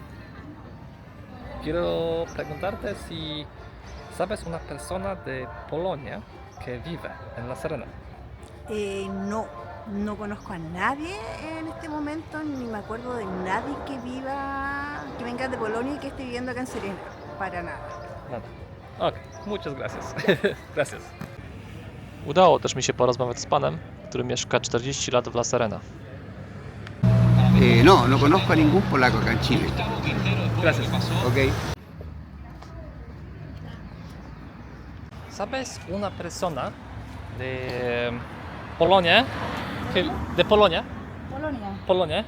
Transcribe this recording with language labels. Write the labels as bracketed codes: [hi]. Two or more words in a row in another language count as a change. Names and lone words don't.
[es] Quiero preguntarte si sabes una persona de Polonia que vive en La Serena. No conozco a nadie en este momento, ni me acuerdo de nadie que venga de Polonia y que esté viviendo acá en Serena, para nada. Nada. Ok, muchas gracias. Gracias. [pl] Udało też mi się porozmawiać z panem, który mieszka 40 lat w La Serena. [es] No conozco a ningún polaco acá en Chile. Gracias. Ok. ¿Sabes una persona de Polonia? De Polonia? Polonia.